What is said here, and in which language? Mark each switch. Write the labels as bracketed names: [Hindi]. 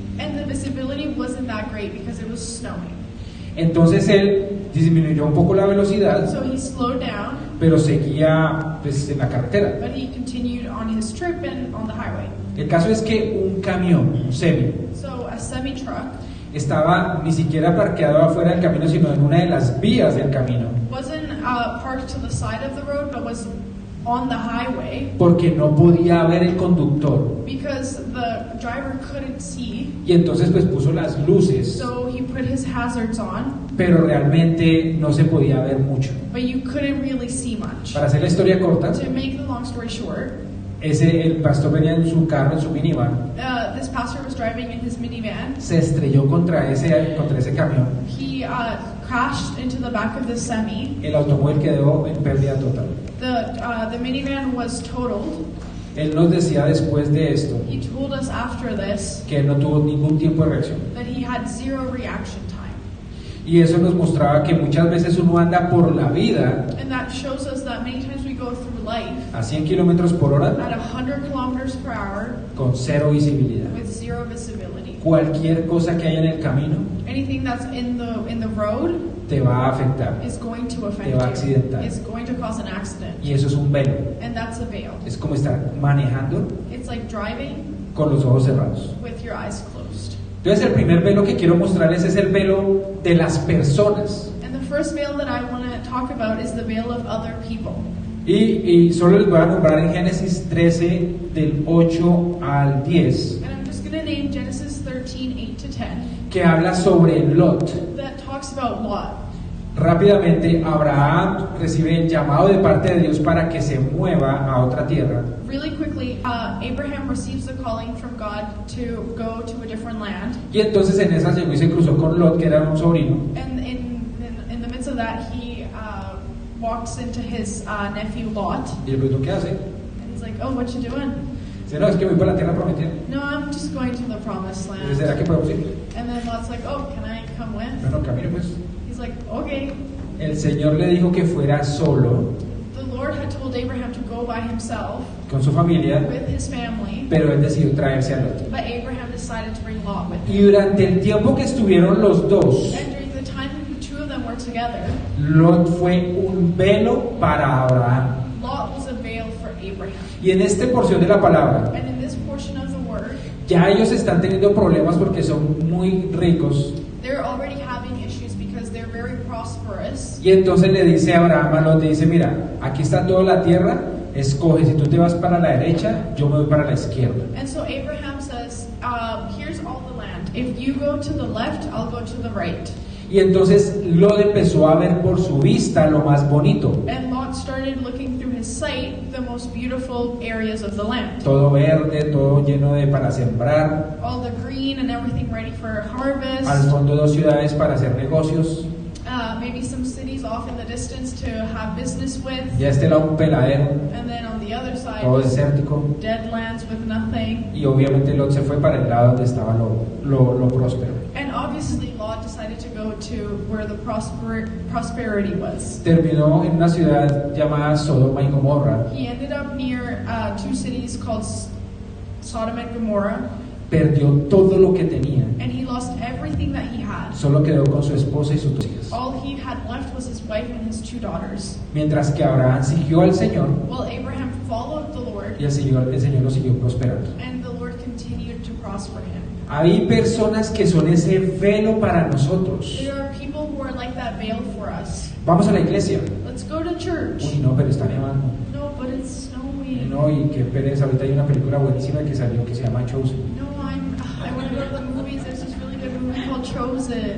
[English] And the visibility wasn't that great because it was snowing. [Spanish] Entonces él disminuyó un poco la velocidad, [English] So he slowed down, [Spanish] pero seguía pues, en la carretera. [English] but he continued on his trip and on the highway. [Spanish] El caso es que un camión, un semi, [English] So a semi-truck [Spanish] estaba ni siquiera parqueado afuera del camino, sino en una de las vías del camino, [English] wasn't parked to the side of the road, but was on the highway [Spanish] porque no podía ver el conductor. [English] because the driver couldn't see. [Spanish] Y entonces pues puso las luces, [English] So he put his hazards on, [Spanish] pero realmente no se podía ver mucho. [English] but you couldn't really see much. [Spanish] Para hacer la historia corta, [English] To make the long story short, [Spanish] el pastor venía en su carro, en su minivan, [English] this pastor was driving in his minivan. [Spanish] se estrelló contra ese camión. [English] He crashed into the back of the semi. [Spanish] El automóvil quedó en pérdida total. [English] The minivan was totaled. [Spanish] Él nos decía después de esto [English] He told us after this [Spanish] que él no tuvo ningún tiempo de reacción. [English] that he had zero reaction time. [Spanish] Y eso nos mostraba que muchas veces uno anda por la vida [English] And that shows us that many times we go through life [Spanish] a 100 kilómetros por hora [English] at 100 kilometers per hour [Spanish] con cero visibilidad. [English] with zero visibility. [Spanish] Cualquier cosa que haya en el camino [English] Anything that's in the road [Spanish] te va a afectar. [English] is going to affect [Spanish] Te va a [English] you. [Spanish] accidentar. [English] It's going to cause an accident. [Spanish] Y eso es un velo. [English] And that's a veil. [Spanish] Es como estar manejando [English] It's like driving [Spanish] con los ojos cerrados. [English] with your eyes closed. [Spanish] Entonces el primer velo que quiero mostrarles es el velo de las personas. [English] And the first veil that I want to talk about is the veil of other people. [Spanish] Y solo les voy a nombrar en Génesis 13 del 8 al 10 [English] And I'm just going to name Genesis 13, 8 to 10, [Spanish] que habla sobre Lot. [English] that talks about Lot. [Spanish] Rápidamente Abraham recibe el llamado de parte de Dios para que se mueva a otra tierra. [English] Really quickly, Abraham receives the calling from God to go to a different land. [Spanish] Y entonces en esa llegó y se cruzó con Lot, que era un sobrino. [English] And in the midst of that, he walks into his nephew Lot. [Spanish] Y le preguntó, ¿qué hace? [English] And he's like, oh, what you doing? [Spanish] Dice, no, es que voy para la tierra prometida. [English] No, I'm just going to the promised [Spanish] Dice, ¿será [English] land. [Spanish] que podemos ir? [English] And then Lot's like, oh, can I come with? [Spanish] Bueno, camine pues. [English] He's like, okay. [Spanish] El Señor le dijo que fuera solo [English] The Lord had told Abraham to go by himself [Spanish] con su familia, [English] with his family, [Spanish] pero él decidió traerse a Lot. [English] but Abraham decided to bring Lot with [Spanish] Y [English] him. [Spanish] durante el tiempo que estuvieron los dos, [English] And during the time the two of them were together, [Spanish] Lot fue un velo para Abraham. [English] Lot was a veil for Abraham. [Spanish] Y en esta porción de la palabra, [English] And in this portion of the word, [Spanish] ya ellos están teniendo problemas porque son muy ricos. [English] they're already having issues because they're very prosperous. [Spanish] Y entonces le dice a Abraham a Lot, le dice, mira, aquí está toda la tierra, escoge, si tú te vas para la derecha, yo me voy para la izquierda. [English] And so Abraham says, here's all the land. If you go to the left, I'll go to the right. [Spanish] Y entonces Lot empezó a ver por su vista lo más bonito. [English] And Lot started looking through his sight the most beautiful areas of the land. [Spanish] Todo verde, todo lleno de para sembrar. [English] All the green and everything ready for harvest. [Spanish] Al fondo dos ciudades para hacer negocios. [English] Maybe some cities off in the distance to have business with. [Spanish] Y a este lado un peladero, [English] And then on the other side, [Spanish] todo desértico. [English] dead lands with nothing. [Spanish] Y obviamente Lot se fue para el lado donde estaba lo próspero. [English] And obviously Lot decided to go to where the prosperity was. [Spanish] Terminó en una ciudad llamada Sodoma y Gomorra. [English] He ended up near two cities called Sodom and Gomorrah, [Spanish] Perdió todo lo que tenía. [English] and he lost everything that he had. [Spanish] Solo quedó con su esposa y sus dos hijas. [English] All he had left was his wife and his two daughters. [Spanish] Mientras que Abraham siguió al Señor [English] Well, Abraham followed the Lord, [Spanish] y el Señor lo siguió prosperando. [English] and the Lord continued to prosper him. [Spanish] Hay personas que son ese velo para nosotros. [English] There are people who are like that veil for us. [Spanish] Vamos a la iglesia. [English] Let's go to church. [Spanish] Uy, no, pero está nevando. [English] No, but it's snowing. [Spanish] no, y qué pereza, ahorita hay una película buenísima que salió que se llama Chosen. [English] No, I want to go to the movies. There's this really good movie called Chosen.